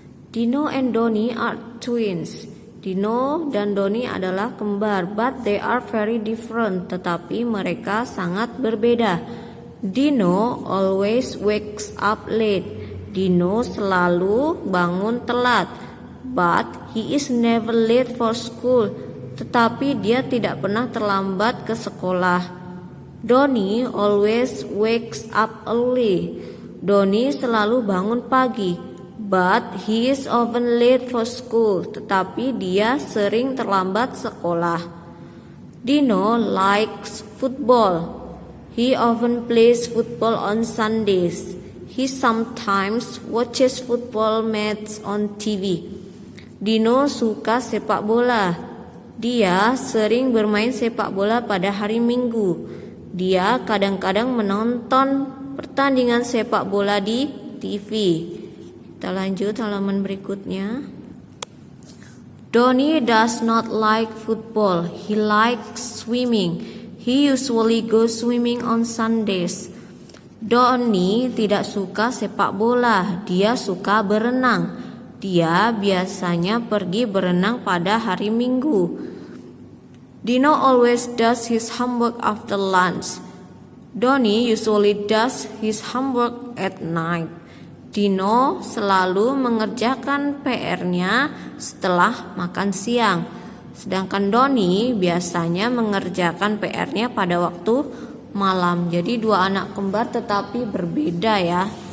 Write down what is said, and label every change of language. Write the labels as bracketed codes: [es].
[en] Dino and Donnie are twins. [id] Dino dan Donnie adalah kembar, [en] but they are very different. [id] Tetapi mereka sangat berbeda. [en] Dino always wakes up late. [id] Dino selalu bangun telat. [en] But he is never late for school. [id] Tetapi dia tidak pernah terlambat ke sekolah. [en] Donnie always wakes up early. [id] Donnie selalu bangun pagi. [en] But he is often late for school. [id] Tetapi dia sering terlambat sekolah. [en] Dino likes football. He often plays football on Sundays. He sometimes watches football matches on TV. [id] Dino suka sepak bola. Dia sering bermain sepak bola pada hari Minggu. Dia kadang-kadang menonton pertandingan sepak bola di TV. Kita lanjut halaman berikutnya. [en] Donnie does not like football. He likes swimming. He usually goes swimming on Sundays. [id] Donnie tidak suka sepak bola. Dia suka berenang. Dia biasanya pergi berenang pada hari Minggu. [en] Dino always does his homework after lunch. Donnie usually does his homework at night. [id] Dino selalu mengerjakan PR-nya setelah makan siang. Sedangkan Donnie biasanya mengerjakan PR-nya pada waktu malam. Jadi 2 anak kembar tetapi berbeda ya.